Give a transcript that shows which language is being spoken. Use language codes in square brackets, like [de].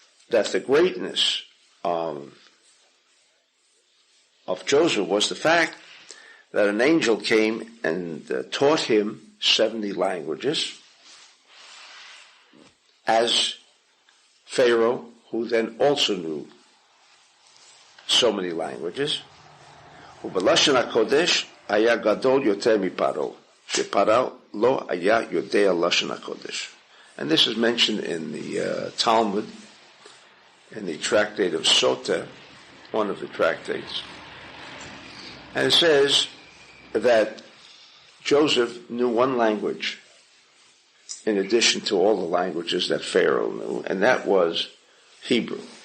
[en] That the greatness of Joseph was the fact that an angel came and taught him 70 languages, as Pharaoh, who then also knew so many languages. [he] ובלשון הקודש היה גדול יותר מפרעה, שפרעה לא היה יודע לשון הקודש. [en] And this is mentioned in the Talmud, in the tractate of Sota, one of the tractates. And it says that Joseph knew one language, in addition to all the languages that Pharaoh knew, and that was Hebrew.